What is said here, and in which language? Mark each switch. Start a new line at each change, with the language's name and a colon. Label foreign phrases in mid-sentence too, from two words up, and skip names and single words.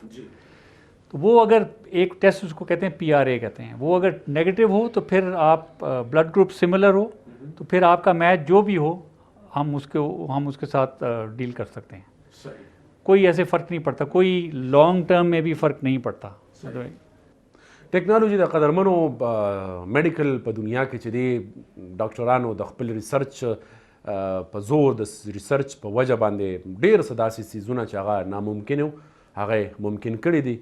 Urdu: تو وہ اگر ایک ٹیسٹ اس کو کہتے ہیں PRA کہتے ہیں، وہ اگر نیگیٹو ہو تو پھر آپ بلڈ گروپ سملر ہو تو پھر آپ کا میچ جو بھی ہو ہم اس کے ساتھ ڈیل کر سکتے ہیں. کوئی ایسے فرق نہیں پڑتا، کوئی
English: long term
Urdu: میں بھی فرق نہیں پڑتا.
Pashto: ټیکنالوژي د قدرمنو میډیکل په دنیا کې چې دی ډاکټرانو د خپل ریسرچ په زور د ریسرچ په وجه باندې ډېر څه داسې څیزونه چې هغه ناممکن وو هغه ممکن کړي دي.